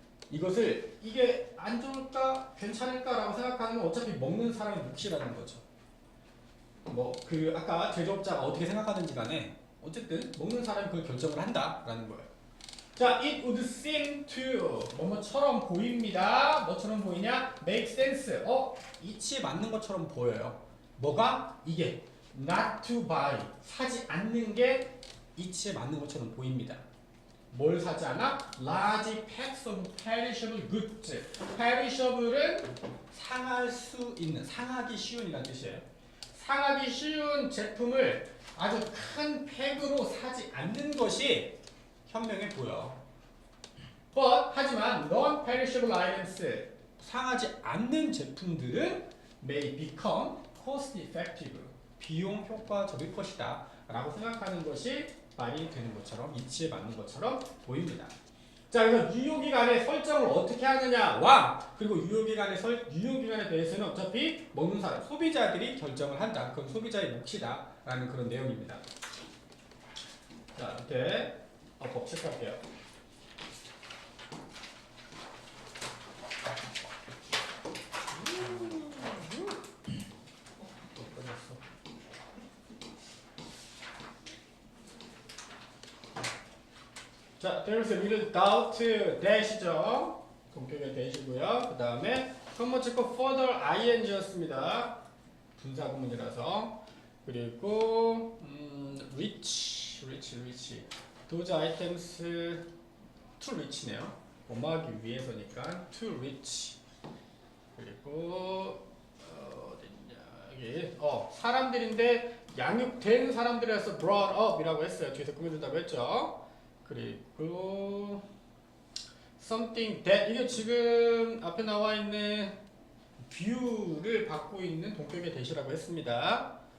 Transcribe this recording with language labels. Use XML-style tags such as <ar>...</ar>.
<ko>이것을 이게 안 좋을까 괜찮을까라고 생각하는 건 어차피 먹는 사람의 몫이라는 거죠. 뭐 그 아까 제조업자가 어떻게 생각하든지 간에 어쨌든 먹는 사람이 그걸 결정을 한다라는 거예요.</ko> <en>자, it would seem to,</en> <ko>뭐뭐처럼 보입니다. 뭐처럼 보이냐?</ko> <en>make sense.</en> <ko>이치에 맞는 것처럼 보여요. 뭐가? 이게</ko> <en>not to buy,</en> <ko>사지 않는 게 이치에 맞는 것처럼 보입니다. 뭘 사지 않아?</ko> <en>large packs of perishable goods.</en> <ko>perishable은 상할 수 있는, 상하기 쉬운이라는 뜻이에요. 상하기 쉬운 제품을 아주 큰 팩으로 사지 않는 것이 현명해 보여.</ko> <en>But,</en> <ko>하지만</ko> <en>non-perishable items,</en> <ko>상하지 않는 제품들은</ko> <en>may become cost effective,</en> <ko>비용 효과적일 것이다 라고 생각하는 것이 말이 되는 것처럼, 이치에 맞는 것처럼 보입니다. 자, 그래서 유효기간의 설정을 어떻게 하느냐와, 그리고 유효기간에 대해서는 어차피 먹는 사람, 소비자들이 결정을 한다. 그건 소비자의 몫이다 라는 그런 내용입니다. 자, 밑에 법 체크할게요.</ko> <en>자, there's a little doubt dash이죠.</en> <ko>동격의 dash이고요. 그 다음에 한번 체크</ko> <en>further ing</en> <ko>였습니다. 분사구문이라서. 그리고 reach.</ko> <en>those items to reach네요.</en> <ko>엄마하기 위해서니까</ko> <en>to reach.</en> <ko>그리고 어딨냐 여기 사람들인데 양육된 사람들에서</ko> <en>brought up</en> <ko>이라고 했어요. 뒤에서 꾸며준다고 했죠. 그리고</ko> <en>something that</en> <ko>이게 지금 앞에 나와 있는 뷰를 받고 있는 동격의 대시라고 했습니다.</ko>